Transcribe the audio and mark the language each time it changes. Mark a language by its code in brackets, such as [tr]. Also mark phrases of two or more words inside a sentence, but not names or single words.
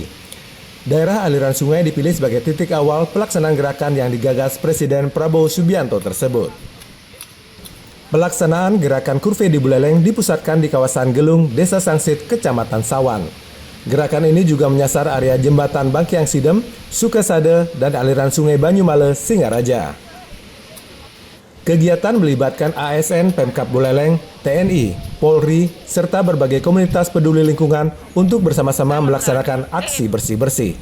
[id] Daerah aliran sungai dipilih sebagai titik awal pelaksanaan gerakan yang digagas Presiden Prabowo Subianto tersebut. Pelaksanaan gerakan Kurve di Buleleng dipusatkan di kawasan Gelung, Desa Sangsit, Kecamatan Sawan. Gerakan ini juga menyasar area jembatan Bangkiang Sidem, Sukasade, dan aliran sungai Banyumale, Singaraja. Kegiatan melibatkan ASN, Pemkab Buleleng, TNI, Polri, serta berbagai komunitas peduli lingkungan untuk bersama-sama melaksanakan aksi bersih-bersih.